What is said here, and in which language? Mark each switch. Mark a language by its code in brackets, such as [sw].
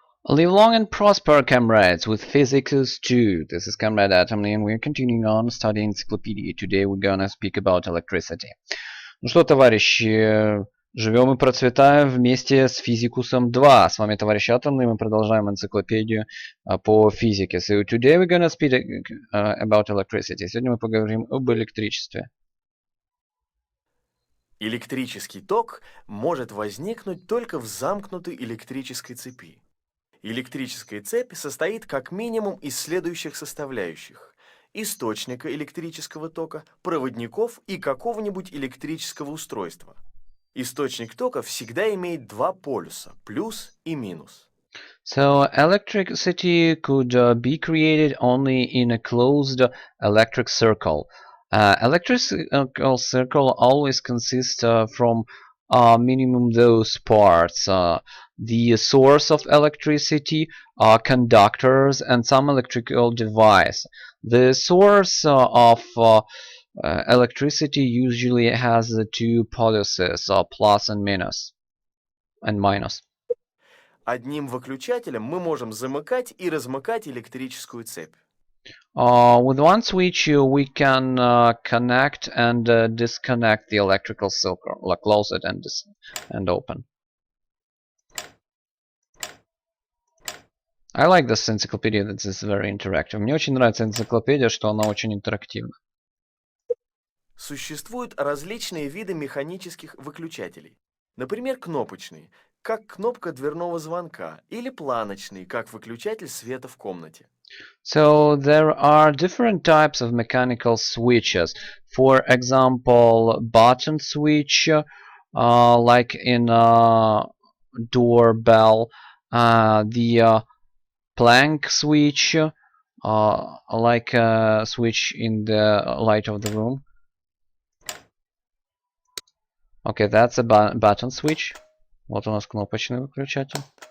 [en] Live long and prosper, comrades, with Physicus too. This is Comrade Atomly, and we're continuing on studying encyclopedia. Today we're gonna speak about electricity. [ru] Ну что, товарищи, живем и процветаем вместе с Физикусом 2. С вами товарищ Атомный, мы продолжаем энциклопедию по физике. [en] So today we're gonna speak about electricity. [ru] Сегодня мы поговорим об электричестве. Электрический ток может возникнуть только в замкнутой электрической цепи. Электрическая цепь состоит как минимум из следующих составляющих: источника электрического тока, проводников и какого-нибудь электрического устройства. Источник тока всегда имеет два полюса – плюс и минус. [en] So electricity could be created only in a closed electric circle. Electrical circle always consists from minimum those parts: the source of electricity, conductors, and some electrical device. The source of electricity usually has the two poluses, plus and minus. [ru] Одним выключателем мы можем замыкать и размыкать электрическую цепь. [en] With one switch we can connect and disconnect the electrical circle, like close it and open. I like this encyclopedia, that is very interactive. [ru] Мне очень нравится энциклопедия, что она очень интерактивна. Существуют различные виды механических выключателей. Например, кнопочные, как кнопка дверного звонка, или планочные, как выключатель света в комнате. [en] So there are different types of mechanical switches. For example, button switch, like in a doorbell, the plank switch, like a switch in the light of the room. Okay, that's a button switch. [ru] Вот у нас кнопочный выключатель.